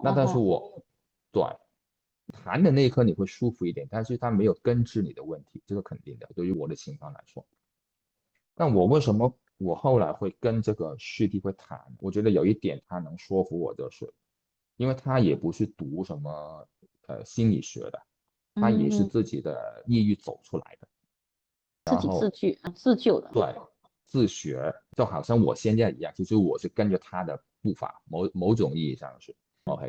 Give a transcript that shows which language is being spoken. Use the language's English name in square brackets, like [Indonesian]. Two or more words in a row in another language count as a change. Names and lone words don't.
[Chinese] 那但是對，談的那一刻你會舒服一點，但是他沒有根治你的問題，這個肯定的，對於我的情況來說。但我為什麼我後來會跟這個師弟會談？我覺得有一點他能說服我，就是因為他也不是讀什麼心理學的，他也是自己的抑鬱走出來的，自己自救的。對，自學，就好像我現在一樣，其實我是跟着他的步伐，某種意義上是 OK。